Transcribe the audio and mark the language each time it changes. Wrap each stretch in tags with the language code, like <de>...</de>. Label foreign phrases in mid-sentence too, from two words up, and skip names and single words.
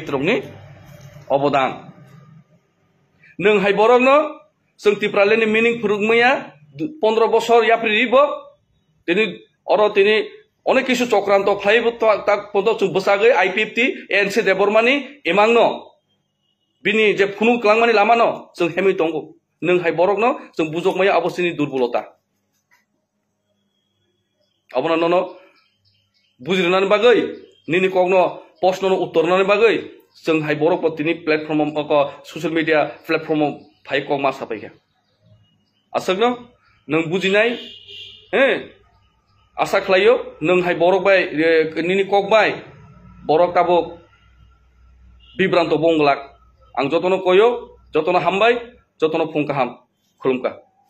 <trp>रंनि अबदान नों हाय बरनो जों तिप्रालेण्डनि मिनिं फुरुगमैया 15 বছর याप्रि रिबो तिनि अनेक किसु चक्रान्त फ्लाइबो ताक पदो जों बसागै आईपीएफटी एनसी देबरमानि एमांनो बिनि जे फुनु क्लांमानि लामानो जों हेमै दंगो nung hai borok no jeng bujok maya abo sini durbolota abona nono bujirnani bagai nini kogno post no uttornani bagai jeng hai borok po tini platform ko</trp> <en>social media platform</en> <trp>phai kok ma sapaika asakno nung bujinai asa khlayo nung hai borok bai nini kok bai borok tabuk bibranto bonglak ang jotono koyo jotono hambai jotono phungkaham khulumka</trp>